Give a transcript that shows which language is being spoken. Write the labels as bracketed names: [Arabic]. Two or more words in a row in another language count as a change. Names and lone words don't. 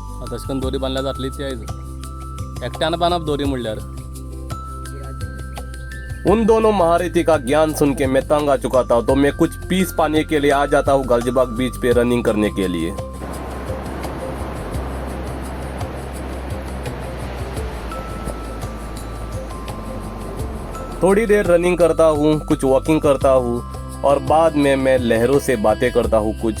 [Konkani] तशें करून दोरी बांदल्यार जातली ती आयज एकट्यान बांदप दोरी म्हणल्यार। [Hindi] उन दोनों महारथी का ज्ञान सुन के मैं तंग आ चुका था, तो मैं कुछ पीस पाने के लिए आ जाता हूँ गाजियाबाग बीच पे रनिंग करने के लिए। थोड़ी देर रनिंग करता हूँ, कुछ वॉकिंग करता हूँ और बाद में मैं लहरों से बातें करता हूँ कुछ।